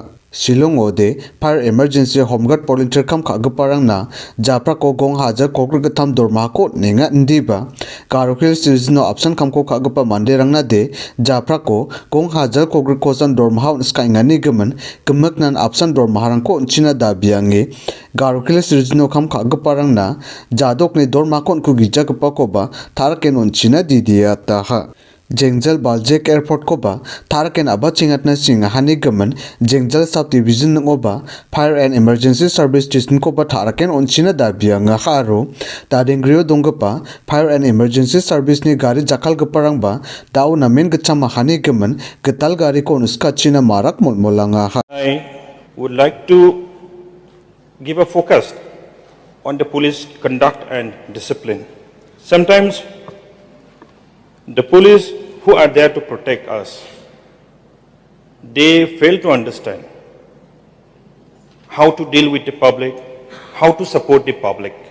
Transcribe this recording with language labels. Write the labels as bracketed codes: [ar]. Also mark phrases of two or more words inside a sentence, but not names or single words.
[grt] Shillong-o de [en] fire emergency homeguard volunteer [grt] giparangkoba na japrako gong hajar kokrigatam dormako nenga ndiba Garo Hills no option kamko gipa manderangna de japrako gong hajar kokrikosan dormahau raskaengani gimin gemeknan option dormaharangko china dabiange Garo Hills no giparangna jadokni dormakon gijagipakoba taraken china didiataha. Jengjal Baljek Airportko taraken abachingatna hani gimin Jengjal Sub-Division ngoba [en] fire and emergency service station [grt] ko taraken onchina dabianga haro Dadenggreni dongpa [en] fire and emergency service [grt] ni gari jakalgiparang dau namen gachama hani gimin gital gari ko china Marak molanga. [en] I would like to give a focus on the police conduct and discipline. Sometimes the police who are there to protect us, they fail to understand how to deal with the public, how to support the public.